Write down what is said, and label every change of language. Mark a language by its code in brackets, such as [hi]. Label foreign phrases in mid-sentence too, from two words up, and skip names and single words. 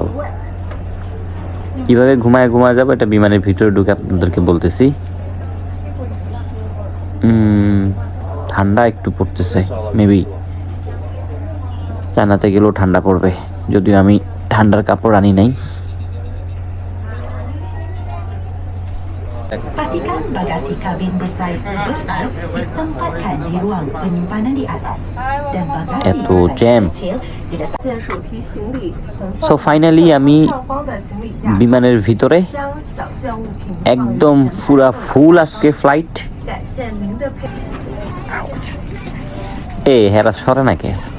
[bn] কীভাবে ঘুমায়া যাবো এটা বিমানের ভিতরে ঢুকে আপনাদেরকে বলতেছি। ঠান্ডা একটু পড়তেছে, মেবি চায়নাতে গেলেও ঠান্ডা পড়বে, যদিও আমি ঠান্ডার কাপড় আনি নাই। [ms] Pastikan bagasi kabin bersaiz besar ditempatkan di ruang penyimpanan di atas dan bagasi [bn] এত জ্যাম। [ms] diletakkan [bn] সো ফাইনালি আমি বিমানের ভিতরে একদম পুরা ফুল আজকে ফ্লাইট। হেরা সরে নাকি?